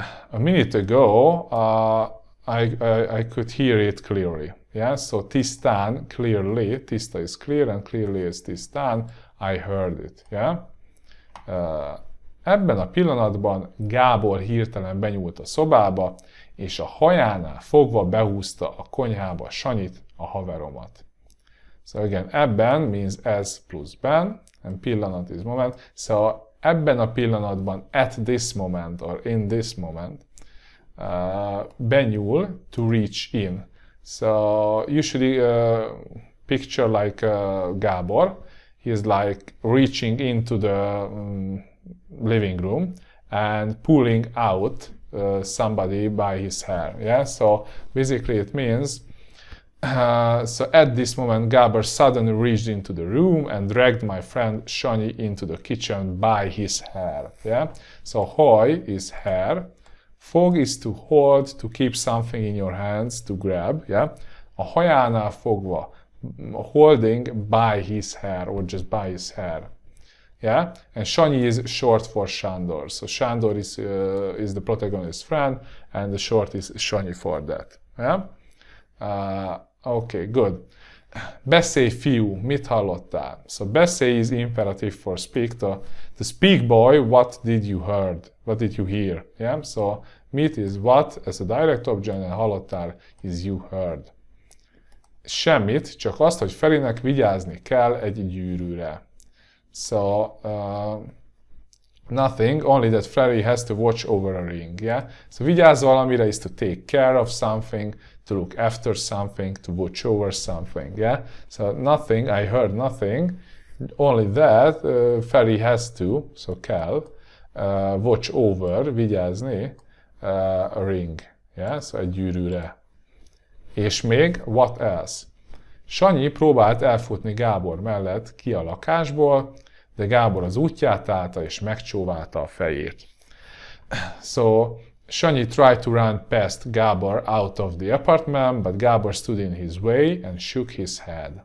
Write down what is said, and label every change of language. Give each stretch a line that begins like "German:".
English: A minute ago, I could hear it clearly. Yeah? So tisztán, clearly, tiszta is clear, and clearly is tisztán, I heard it. Yeah?
Hungarian: Ebben a pillanatban Gábor hirtelen benyúlt a szobába, és a hajánál fogva behúzta a konyhába Sanyit, a haveromat.
English: So again, ebben means as plus ben, and pillanat is moment. So ebben a pillanatban, at this moment, or in this moment, benyúl, to reach in. So usually picture like Gábor, he is like reaching into the living room and pulling out somebody by his hair. Yeah, so basically it means so at this moment Gábor suddenly reached into the room and dragged my friend Sanyi into the kitchen by his hair. Yeah, so haj is hair, fog is to hold, to keep something in your hands, to grab. Yeah, a hajánál fogva holding by his hair or just by his hair. Yeah, and Sanyi is short for Sándor. So Sándor is the protagonist's friend, and the short is Sanyi for that. Yeah. Okay, good.
Hungarian: Beszélj, fiú, mit hallottál?
English: So beszélj is imperative for speak. To speak, boy, what did you heard? What did you hear? Yeah. So mit is what as a direct object, and hallottál is you heard.
Hungarian: Semmit, csak azt, hogy Ferinek vigyázni kell egy gyűrűre.
English: So, nothing, only that Freddy has to watch over a ring, yeah? So, vigyázz valamire is to take care of something, to look after something, to watch over something, yeah? So, nothing, I heard nothing, only that Freddy has to, so kell, watch over, vigyázni, a ring, yeah? So, egy gyűrűre. És még, what else?
Hungarian: Sanyi próbált elfutni Gábor mellett ki a lakásból, de Gábor az útját állta és megcsóválta a fejét.
English: So, Sanyi tried to run past Gábor out of the apartment, but Gábor stood in his way and shook his head.